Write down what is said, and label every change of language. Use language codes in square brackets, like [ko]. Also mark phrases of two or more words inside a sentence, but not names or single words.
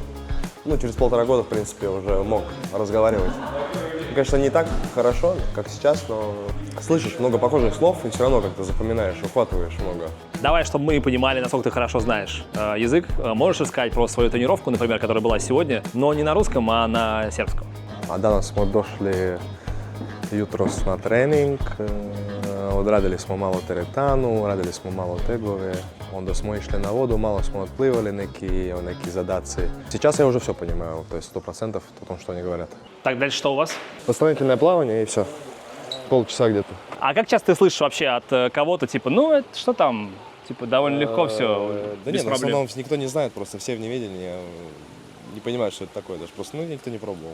[ru] Через 1,5 года, в принципе, уже мог разговаривать. Конечно, не так хорошо, как сейчас, но слышишь много похожих слов и все равно как-то запоминаешь, ухватываешь много. Давай, чтобы мы понимали, насколько ты хорошо знаешь язык, можешь рассказать про свою тренировку, например, которая была сегодня, но не на русском, а на сербском. [sr] Danas smo došli jutros na trening, odradili smo malo teretanu, radili smo malo tegove, onda smo išli на воду, мало smo отплывали, neki zadaci. [ru] Сейчас я уже все понимаю, то есть 100% о том, что они говорят. Так, дальше что у вас? Восстановительное плавание и все. Полчаса где-то. А как часто ты слышишь вообще от кого-то, это что там, довольно легко все, Да без нет, в проблем? основном никто не знает, просто все в неведении, не понимают, что это такое даже, просто никто не пробовал.